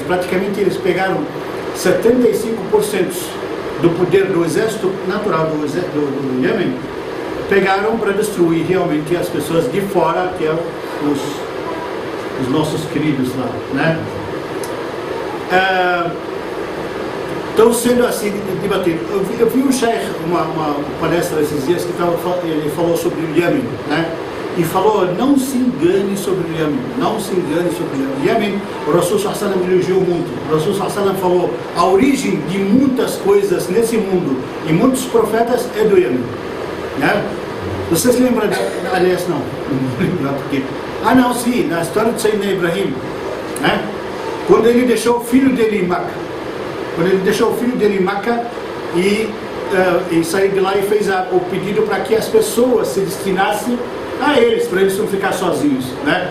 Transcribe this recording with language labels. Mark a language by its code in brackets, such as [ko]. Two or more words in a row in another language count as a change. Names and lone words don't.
[pt] Praticamente eles pegaram 75% do poder do exército natural do Iêmen, pegaram para destruir realmente as pessoas de fora, que é os nossos queridos lá, né? Estão sendo assim debatidos. Eu vi um sheikh, uma palestra esses dias, que ele falou sobre o Iêmen, né? E falou, não se engane sobre o Iêmen, não se engane sobre o Iêmen. O Rasul [ar] صلى الله عليه وسلم [pt] elogiou muito. O Rasul [ar] صلى الله عليه وسلم [pt] falou, a origem de muitas coisas nesse mundo e muitos profetas é do Iêmen, né? Vocês lembram? Aliás, não lembro porque. Não, sim, na história de Sayyidina Ibrahim, né? Quando ele deixou o filho dele em Meca, e saiu de lá e fez o pedido para que as pessoas se destinassem a eles, para eles não ficar sozinhos, né?